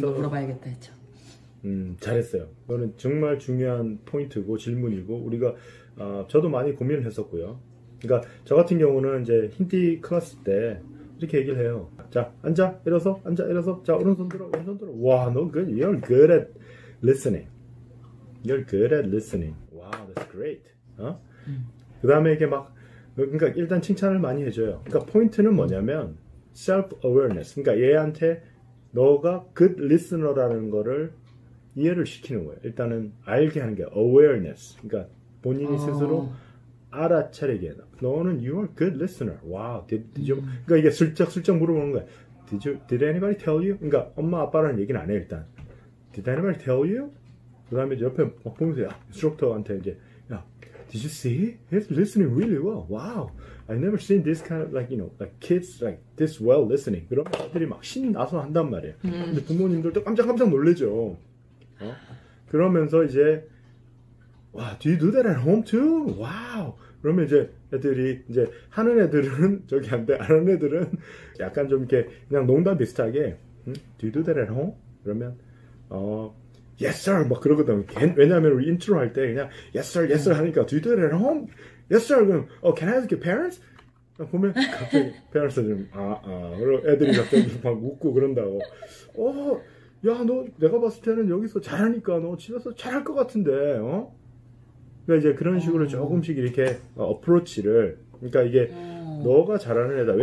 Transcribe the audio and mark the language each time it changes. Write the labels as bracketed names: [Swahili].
[Korean] 이거 물어봐야겠다 했죠. 잘했어요. 그거는 정말 중요한 포인트고 질문이고 우리가 저도 많이 고민을 했었고요. 그러니까 저 같은 경우는 이제 힌디 클래스 때 이렇게 얘기를 해요. 자, 앉아, 일어서, 앉아, 일어서. 자, 오른손 들어, 왼손 들어. 와, 너 good. [English] You're good at listening. You're good at listening. Wow, that's great. [Korean] 그 다음에 이게 그러니까 일단 칭찬을 많이 해줘요. 그러니까 포인트는 뭐냐면 self-awareness. 그러니까 얘한테 너가 good listener라는 거를 이해를 시키는 거예요. 일단은 알게 하는 게 awareness. 그러니까 본인이 스스로 알아차리게 해요. 너는 [English] you are good listener. Wow. [Korean] 그러니까 이게 슬쩍 물어보는 거야. [English] Did anybody tell you? [Korean] 그러니까 엄마 아빠라는 얘기는 안 해 일단. [English] Did anybody tell you? [Korean] 그 다음에 옆에 막 보면서 인스트럭터한테 이제 [English] Did you see? He's listening really well. Wow. I've never seen this kind of like kids like this well listening. [Korean] 그런 애들이 막 신나서 한단 말이에요. 근데 부모님들도 깜짝 놀래죠. 그러면서 이제 [English] do you do that at home too? Wow. [Korean] 그러면 이제 애들이 이제 하는 애들은 저기 안 돼. 안 하는 애들은 약간 좀 이렇게 그냥 농담 비슷하게 Do you do that at home? 그러면 [English] Yes sir [Korean] 막 그러거든. 왜냐하면 우리 인트로 할 때 그냥 [English] Yes sir [Korean] 하니까 [English] Do you do that at home? Yes sir. [Korean] 그럼 [English] Can I ask your parents? [Korean] 보면 갑자기 parents 좀 그리고 애들이 갑자기 막 웃고 그런다고. 야, 너 내가 봤을 때는 여기서 잘하니까 너 집에서 잘할 것 같은데, 그러니까 이제 그런 식으로 조금씩 이렇게 어프로치를, 그러니까 이게 너가 잘하는 애다.